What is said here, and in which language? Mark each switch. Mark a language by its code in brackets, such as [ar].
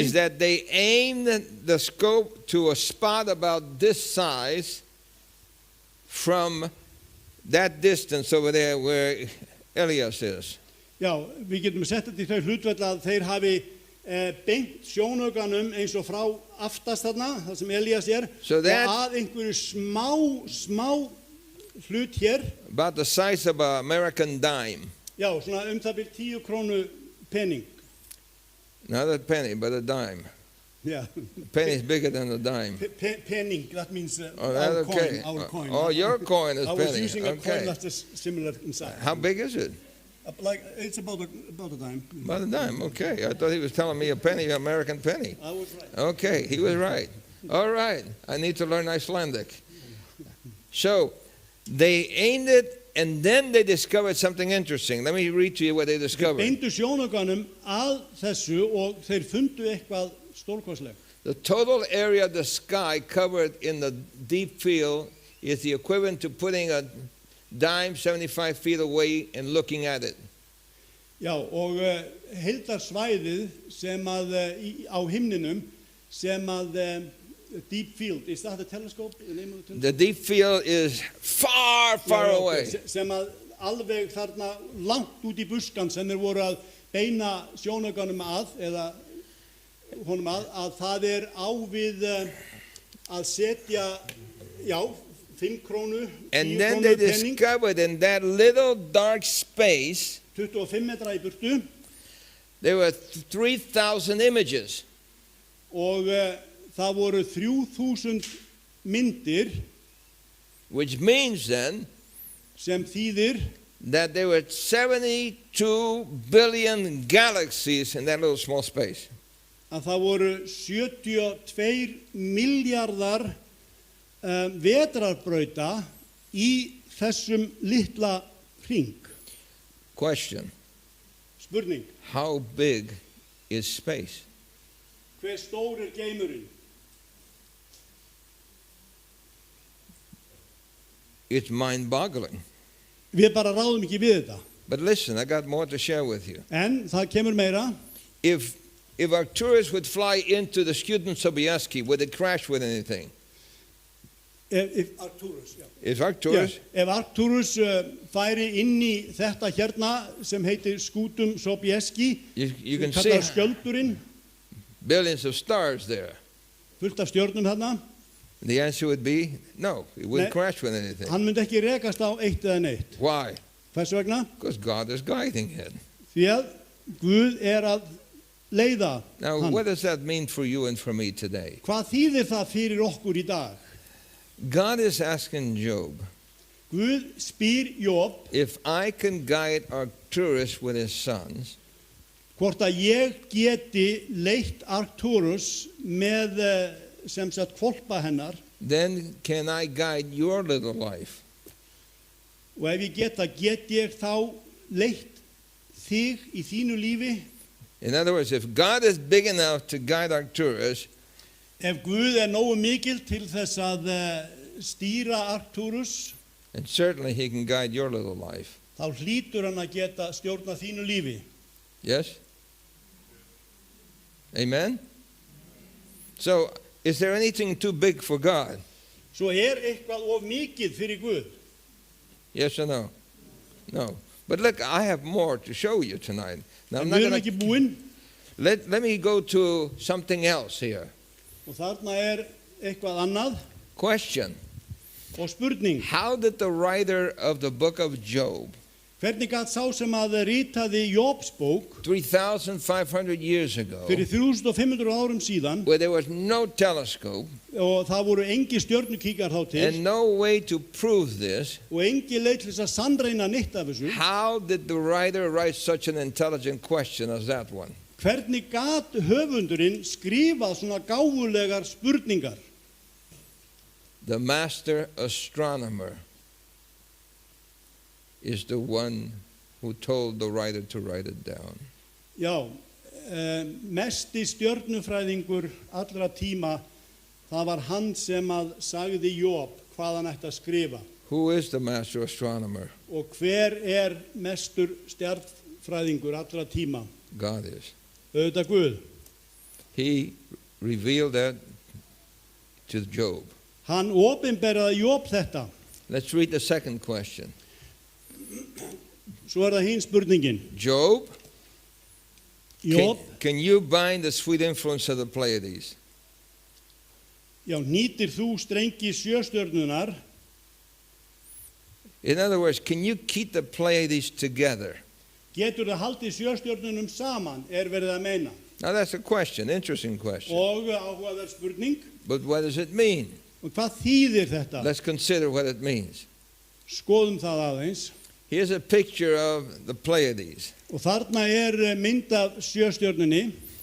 [en] is that they aimed the scope to a spot about this size from that distance over there where Elias is. [is] Já, við getum sett þetta í þau hlutfall að þeir hafi beint sjónaukanum eins og frá aftast þarna, það sem Elías [en] So that- [is] og að einhverju smá hlut hér, [en] About the size of an American dime. [is] já, svona það bil 10 krónu pening. [en] Not a penny, but a dime. Yeah. A penny is bigger than a dime. Penning, that means Oh, our that's okay. coin, our coin. Oh, your coin is I was penny. using a coin Okay. that's similar in size. How big is it? Like, it's about a dime. About a dime. Okay. I thought he was telling me a penny, American penny. I was right. Okay, he was right. All right. I need to learn Icelandic. So they aimed it, and then they discovered something interesting. Let me read to you what they discovered. [is] Beindu sjónaukanum að þessu og þeir fundu eitthvað stórkostlegt. [en] The total area of the sky covered in the deep field is the equivalent to putting a dime 75 feet away and looking at it. [is] Já, og heildarsvæðið sem að á himninum sem að deep field, [en] is that the telescope? The name of the telescope? The deep field is far, far [is] Já, [en] away. [is] sem að alveg þarna langt út í buskan sem þeir voru að beina sjónaukanum að eða honum að það á við að setja, já, 5 krónu, 10 [en] And then they [is] krónu penning, [en] discovered in that little dark space [is] 25 metra í burtu, [en] There were 3,000 images. [is] og það voru 3000 myndir [en] Which means then [is] sem þýðir [en] that there were 72 billion galaxies in that little small space. [is] að það voru 72 miljardar vetrarbrauta í þessum litla hring. [en] Question, [is] Spurning, [en] how big is space? [is] hver stór er geimurinn? [en] It's mind-boggling. [is] Við bara ráðum ekki við þetta. [en] But listen, I got more to share with you. [is] En það kemur meira. [en] If Arcturus would fly into the student Sobieski, would it crash with anything? If Arcturus, já. If Arcturus, [is] Ef Arcturus færi inn í þetta hérna sem heitir skútum Sobieski, [en] you can see [is] kallar skjöldurinn, [en] billions of stars there. [is] fullt af stjörnum þarna, [en] The answer would be no, it wouldn't [is] Ne- [en] crash with anything. [is] hann myndi ekki rekast á eitt eða neitt. [en] Why? [is] Hvers vegna? [en] Because God is guiding it. [is] Því að Guð er að leiða [en] Now, [is] hann. [en] what does that mean for you and for me today? [is] Hvað þýðir það fyrir okkur í dag? [en] God is asking Job, [is] Guð spyr Job [en] if I can guide Arcturus with his sons, [is] hvort að ég geti leitt Arcturus með sem sagt hvolpa hennar, [en] then can I guide your little life? [is] og ef ég get ég þá leitt þig í þínu lífi? [en] In other words, if God is big enough to guide Arcturus, [is] Ef Guð er nógu mikil til þess að stýra Arcturus, [en] then certainly he can guide your little life. [is] þá hlýtur hann að geta stjórna þínu lífi. [en] Yes? Amen? So, is there anything too big for God? [is] Svo er eitthvað of mikið fyrir Guð. [en] Yes or no? No. But look, I have more to show you tonight. Now, I'm [is] En [en] not [is] við erum [en] gonna, [is] ekki búin, [en] let me go to something else here. [is] og þarna er eitthvað annað [en] Question. [is] og spurning. [en] How did the writer of the book of Job, [is] Hvernig gat sá sem að ritaði Jobs bók [en] 3,500 years ago, [is] fyrir 3500 árum síðan, [en] where there was no telescope [is] og það voru engi stjörnukíkar þá til [en] and no way to prove this, [is] og engi leið til þess að sannreina neitt af þessu, [en] how did the writer write such an intelligent question as that one? [is] hvernig gat höfundurinn skrifað svona gáfulegar spurningar? [en] The master astronomer is the one who told the writer to write it down. [is] Já, mesti stjörnufræðingur allra tíma, það var hann sem að sagði Job hvað hann ætti að skrifa. [en] Who is the master astronomer? [is] Og hver er mestur stjörnufræðingur allra tíma? [en] God is. [is] Auðvitað Guð. [en] He revealed that to Job. [is] Hann opinberaði Job þetta. [en] Let's read the second question. [is] Svo er það hinn spurningin. [en] Job, [is] Job, [en] can you bind the sweet influence of the Pleiades? [is] já, nýtir þú strengi sjöstjörnunar? [en] In other words, can you keep the Pleiades together? [is] Getur það haldið sjöstjörnunum saman, er verið að meina? [en] Now that's a question, interesting question. [is] Og áhugaverð spurning. [en] But what does it mean? [is] Og hvað þýðir þetta? [en] Let's consider what it means. [is] Skoðum það aðeins. [en] Here's a picture of the Pleiades. [is] Og þarna er mynd af sjöstjörnunni